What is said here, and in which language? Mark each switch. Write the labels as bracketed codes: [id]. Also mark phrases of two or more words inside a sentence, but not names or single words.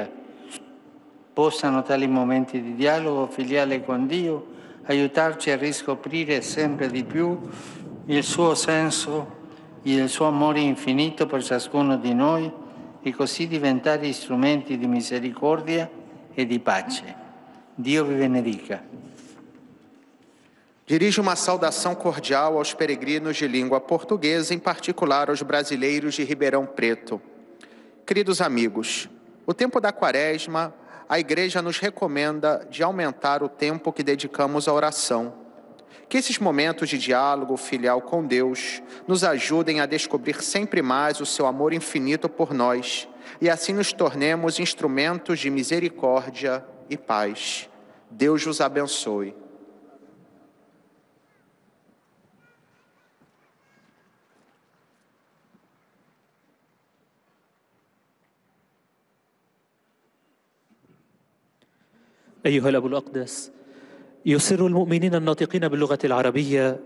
[it] Possano tali momenti di dialogo filiale con Dio aiutarci a riscoprire sempre di più il suo senso e il suo amore infinito per ciascuno di noi e così diventare strumenti di misericordia e di pace. Dio vi benedica. [pt] Dirijo uma saudação cordial aos peregrinos de língua portuguesa, em particular aos brasileiros de Ribeirão Preto. Queridos amigos, o tempo da Quaresma, a Igreja nos recomenda de aumentar o tempo que dedicamos à oração. Que esses momentos de diálogo filial com Deus nos ajudem a descobrir sempre mais o seu amor infinito por nós e assim nos tornemos instrumentos de misericórdia e paz. Deus os abençoe. [ar] أيها الأب الأقدس، يسر المؤمنين الناطقين باللغة العربية